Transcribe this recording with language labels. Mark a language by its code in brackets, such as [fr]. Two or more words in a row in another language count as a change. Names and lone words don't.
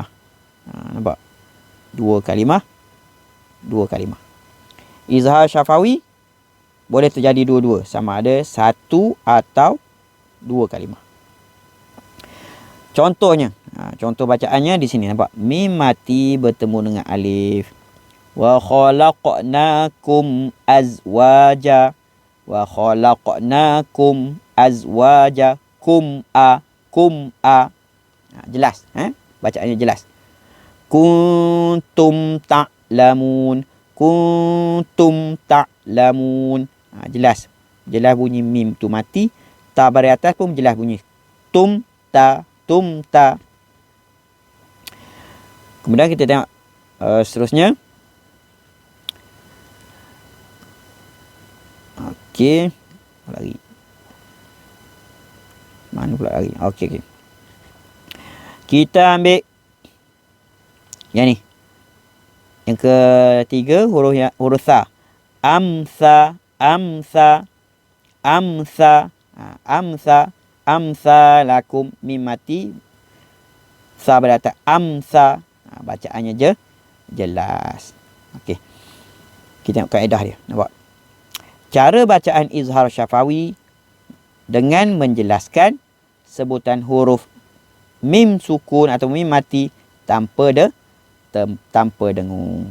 [ms] Nampak? Dua kalimah. Izhar syafawi boleh terjadi dua-dua. Sama ada satu atau dua kalimah. Contohnya. Contoh bacaannya di sini. Nampak? Mim mati bertemu dengan alif. [ar] وخلقناكم أزواجا. وخلقناكم أزواجا. [ms] Kum'a. Jelas. Bacaannya jelas. [ar] كنتم تعلمون. [ms] Jelas. Jelas bunyi mim tu mati. Ta baris atas pun jelas bunyi. Tum ta. Kemudian kita tengok seterusnya. Okey. Lari. Mana pula lari? Okey. Kita ambil yang ni. Yang ketiga huruf sa. Amsa. [ar] أمسى لكم, [ms] mim mati, sa beratas amsa. Bacaannya jelas. Okey. Kita tengok kaedah dia. Nampak? Cara bacaan izhar syafawi dengan menjelaskan sebutan huruf mim sukun atau mim mati tanpa dengung.